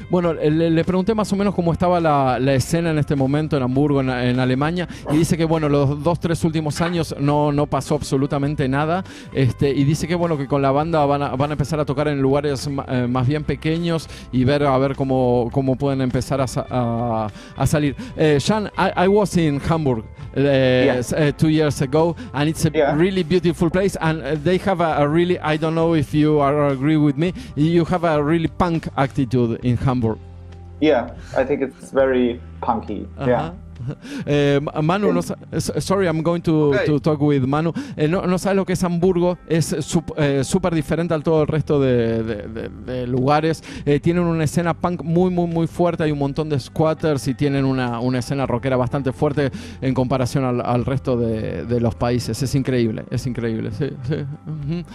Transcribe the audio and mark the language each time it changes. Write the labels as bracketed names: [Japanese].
[Spanish] Bueno, le pregunté más o menos cómo estaba la escena en este momento en Hamburgo, en Alemania, y dice que bueno, los 2-3 últimos años no pasó absolutamente nada, y dice que bueno, que con la banda van a empezar a tocar en lugares más bien pequeños y a ver cómo pueden empezar a salir. [English] Sean, I was in Hamburg 2 years ago, and it's a really beautiful place, and they have a really, I don't know if you agree with me, you have a really punk attitude in Hamburg. Yeah, I think it's very punky. Yeah. Manu, sorry, I'm going to talk with Manu. [Spanish] No sabes lo que es Hamburgo, es súper diferente al todo el resto de lugares. Tienen una escena punk muy fuerte, hay un montón de squatters y tienen una escena rockera bastante fuerte en comparación al resto de los países. Es increíble. Sí. Uh-huh.